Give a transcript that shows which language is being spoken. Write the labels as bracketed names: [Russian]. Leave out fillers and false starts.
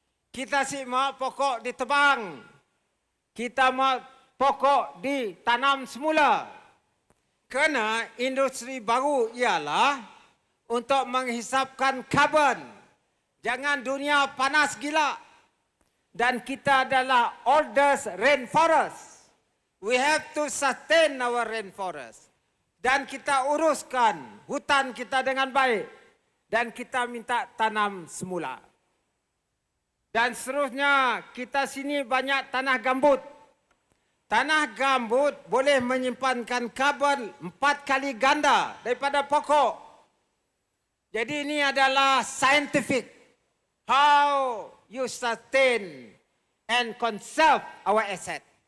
[Malay] Kita si mau pokok ditebang. Kita mau pokok ditanam semula. Kerana industri baru ialah untuk menghisapkan karbon. Jangan dunia panas gila. Dan kita adalah [English] oldest rainforest. We have to sustain our rainforest. [Malay] Dan kita uruskan hutan kita dengan baik. Dan kita minta tanam semula. Dan seterusnya, kita sini banyak tanah gambut. Tanah gambut boleh menyimpankan karbon 4 kali ganda daripada pokok. Jadi ini adalah scientific. [English] How you sustain and conserve our asset.